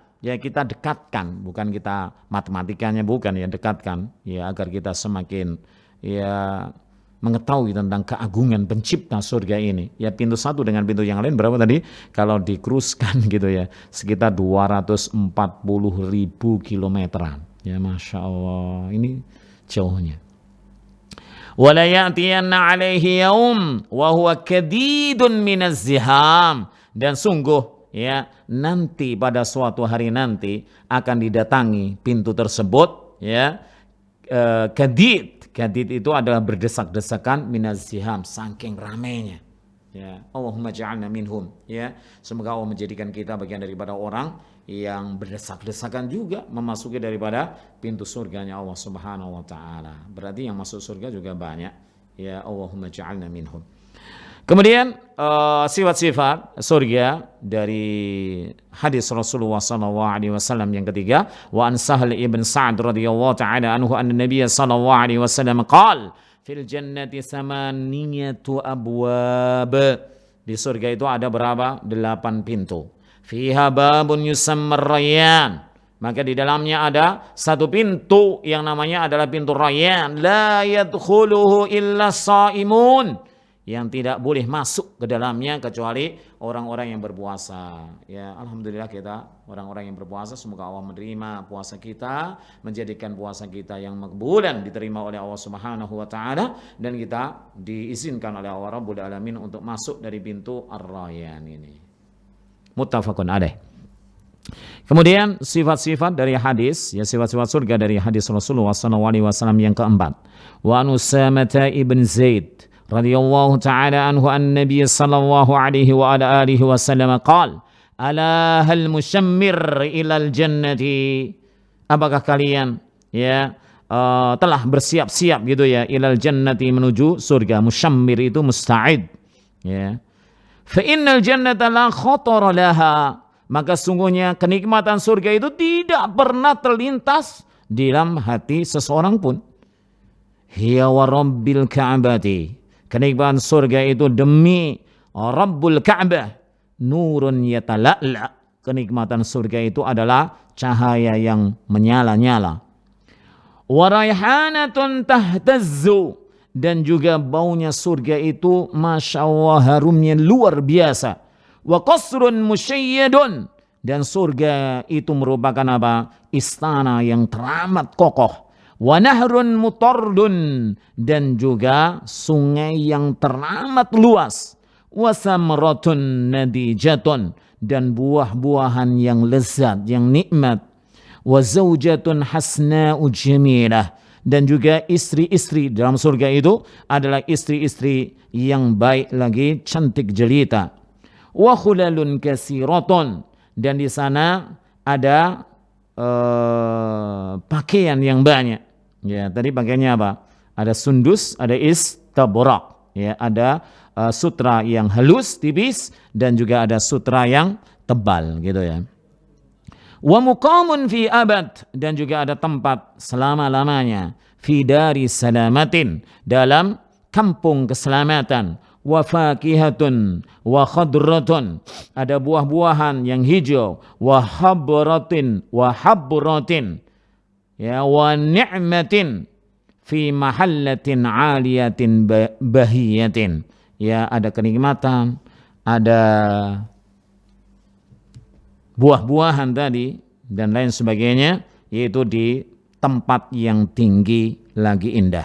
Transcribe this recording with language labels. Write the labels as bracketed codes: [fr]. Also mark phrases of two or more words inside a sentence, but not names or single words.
[id] Ya, kita dekatkan, bukan kita matematikanya, bukan, ya, dekatkan, ya, agar kita semakin, ya, mengetahui tentang keagungan pencipta surga ini. Ya, pintu satu dengan pintu yang lain berapa tadi? Kalau dikruskan gitu, ya, sekitar 240.000 kilometeran. Ya, [ar] ما شاء الله, [id] ini jauhnya. [ar] ولا يأتين عليه يوم وهو كظيظ من الزحام, [id] dan sungguh, ya, nanti pada suatu hari nanti akan didatangi pintu tersebut, ya, kadid itu adalah berdesak-desakan, [ar] من الزحام, [id] saking ramainya. Ya, [ar] اللهم اجعلنا منهم, [id] ya. Semoga Allah menjadikan kita bagian daripada orang yang berdesak-desakan juga memasuki daripada pintu surganya Allah [ar] سبحانه وتعالى. [id] Berarti yang masuk surga juga banyak. Ya, [ar] اللهم اجعلنا منهم. [id] Kemudian sifat-sifat surga dari hadis Rasulullah [ar] صلى الله عليه وسلم [id] yang ketiga, [ar] وعن سهل بن سعد رضي الله تعالى عنه أن النبي صلى الله عليه وسلم قال في الجنة ثمانية أبواب. [id] Di surga itu ada berapa? 8 pintu. [ar] فيها باب يسمى الريان. [id] Maka di dalamnya ada satu pintu yang namanya adalah pintu Rayyan. [ar] لا يدخله إلا الصائمون. [id] yang tidak boleh masuk ke dalamnya kecuali orang-orang yang berpuasa. Ya, alhamdulillah kita orang-orang yang berpuasa, semoga Allah menerima puasa kita, menjadikan puasa kita yang makbulan, diterima oleh Allah [ar] سبحانه وتعالى, [id] dan kita diizinkan oleh Allah [ar] رب العالمين [id] untuk masuk dari pintu Ar-Rayyan ini. [ar] متفق عليه. [id] Kemudian sifat-sifat dari hadis, ya sifat-sifat surga dari hadis Rasulullah SAW yang keempat. [ar] وعن أسامة بن زيد رضي الله تعالى عنه النبي صلى الله عليه وعلى آله وسلم قال ألا هل مشمر إلى الجنة, [id] apakah kalian telah bersiap-siap gitu ya, [ar] إلى الجنة [id] menuju surga. [ar] Musyammir itu musta'id ya. فإن الجنة لا خطر لها, [id] maka sungguhnya kenikmatan surga itu tidak pernah terlintas di dalam hati seseorang pun. [ar] هي ورب الكعبة, [id] kenikmatan surga itu demi [ar] رب الكعبة, نور يتلألأ, [id] kenikmatan surga itu adalah cahaya yang menyala-nyala. [ar] وريحانة تهتز, [id] dan juga baunya surga itu [ar] ما شاء الله [id] harumnya luar biasa. [ar] وقصر مشيد, [id] dan surga itu merupakan apa? Istana yang teramat kokoh. [ar] ونهر مطرد, [id] dan juga sungai yang teramat luas. [ar] وثمرة نضيجة, [id] dan buah-buahan yang lezat, yang nikmat. [ar] وزوجة حسناء جميلة, [id] dan juga istri-istri dalam surga itu adalah istri-istri yang baik lagi, cantik jelita. [ar] وحلل كثيرة, [id] dan di sana ada pakaian yang banyak. Ya, tadi pakaiannya apa? Ada sundus, ada istabrak, ya, ada sutra yang halus tipis dan juga ada sutra yang tebal gitu ya. [ar] ومقام في أبد, [id] dan juga ada tempat selama-lamanya, [ar] في دار سلامة, [id] dalam kampung keselamatan. [ar] وفاكهة وخضرة, [id] ada buah-buahan yang hijau. [ar] وحبرة ya, ونعمة في محلة عالية بهية, [id] ya, ada kenikmatan, ada buah-buahan tadi dan lain sebagainya, yaitu di tempat yang tinggi lagi indah.